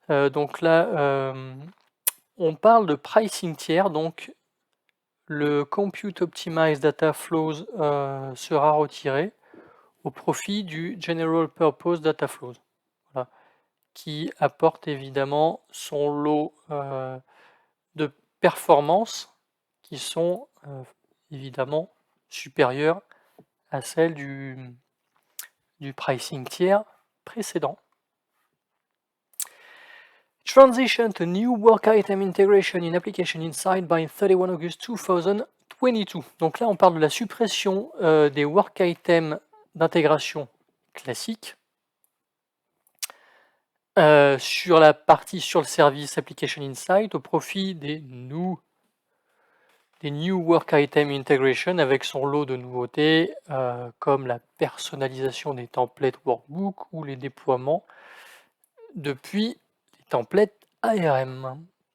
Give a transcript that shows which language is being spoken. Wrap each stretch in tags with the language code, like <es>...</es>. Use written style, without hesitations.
<fr>Donc là, on parle de pricing tiers, donc le Compute Optimized Data Flows sera retiré au profit du General Purpose Data Flows, voilà, qui apporte évidemment son lot de performances qui sont évidemment supérieures à celles du pricing tiers précédent.</fr> <en>Transition to new work item integration in Application Insight by 31 August 2022.</en> <fr>Donc là, on parle de la suppression des work items d'intégration classiques sur la partie sur le service Application Insight au profit des New Work Item Integration avec son lot de nouveautés comme la personnalisation des templates workbook ou les déploiements depuis les templates ARM.</fr>